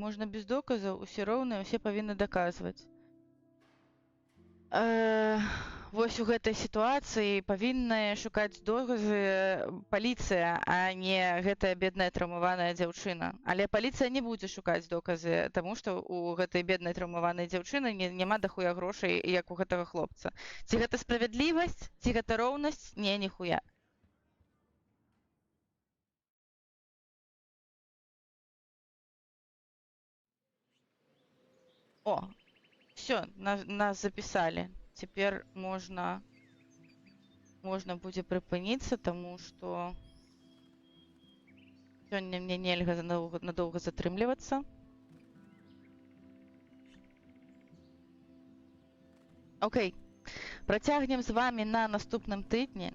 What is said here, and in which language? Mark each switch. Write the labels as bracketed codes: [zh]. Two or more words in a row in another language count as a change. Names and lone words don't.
[be] Можна без доказаў, усе роўныя, усе павінны даказваць. Вось у гэтай сітуацыі павінна шукаць доказы паліцыя, а не гэтая бедная траўмаваная дзяўчына. Але паліцыя не будзе шукаць доказы, таму што у гэтай беднай траўмаванай дзяўчыны няма дахуя грошай, як у гэтага хлопца. Ці гэта справядлівасць, ці гэта роўнасць? Не, ніхуя. [ru] О, все, нас записали. Теперь можно [be] будзе прыпыніцца, таму што сёння мне нельга надоўга затрымлівацца. Окей. Працягнем з вами на наступным тыдні.